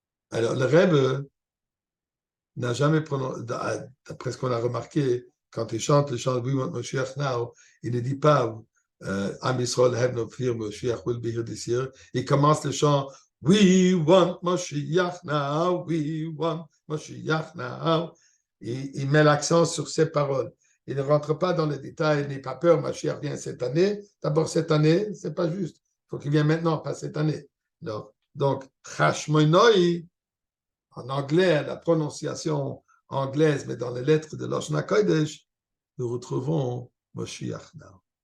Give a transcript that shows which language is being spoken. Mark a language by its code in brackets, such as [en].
[fr] Alors le Rebbe n'a jamais prononcé, d'après ce qu'on a remarqué, quand il chante le chant [en] We want Mashiach now, [fr] il ne dit pas [en] Am Yisrael have no fear, Mashiach will be here this year. [fr] Il commence le chant [en] We want Mashiach now, [fr] we want Mashiach now. Il met l'accent sur ces paroles. Il ne rentre pas dans les détails, n'aie pas peur, Mashiach vient cette année. D'abord, cette année, c'est pas juste. Il faut qu'il vienne maintenant, pas cette année. Donc Chashmonoi, en anglais, la prononciation anglaise, mais dans les lettres de l'Oshna Kodesh, nous retrouvons Moshiach now.